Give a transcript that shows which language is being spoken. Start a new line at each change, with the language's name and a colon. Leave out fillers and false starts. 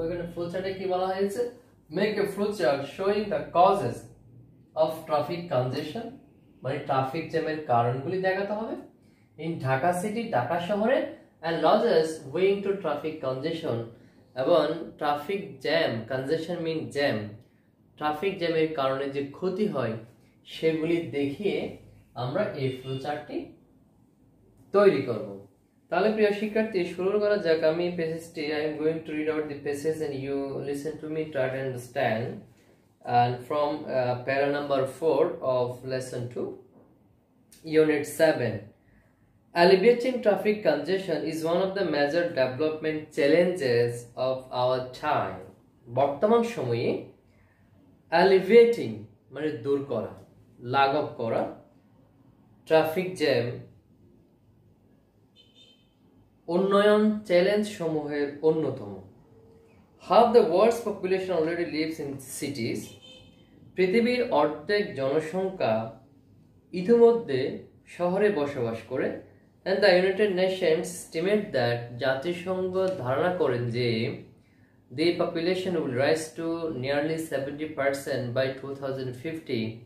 Bangla: এখানে ফ্লোচার্টে কি বলা হয়েছে?
English: make a flowchart showing the causes of traffic congestion,
Bangla: মানে ট্রাফিক জ্যামের কারণগুলি দেখাতে হবে
English: in Dhaka city,
Bangla: ঢাকা শহরে,
English: and losses owing to traffic congestion,
Bangla: এবং ট্রাফিক জ্যাম, কনজেশন মিন জ্যাম, ট্রাফিক জ্যামের কারণে যে ক্ষতি হয় সেগুলি দেখিয়ে আমরা এই ফ্লোচার্টটি তৈরি করব। তাহলে প্রিয় শিক্ষার্থী, শুরু করা যাক। আমি পেজেসটি
English: I am going to read out the pages and you listen to me, try to understand. And from para number 4 of lesson 2 unit 7, alleviating traffic congestion is one of the major development challenges of our time.
Bangla: বর্তমান সময়ে alleviating মানে দূর করা, লাঘব করা, traffic jam উন্নয়ন challenge সমূহের অন্যতম।
English: Half the world's population already lives in cities.
Bangla: পৃথিবীর অর্ধেক জনসংখ্যা ইতিমধ্যে শহরে বসবাস করে।
English: And the United Nations estimate that,
Bangla: জাতিসংঘ ধারণা করেন যে
English: the population will rise to nearly 70% by 2050.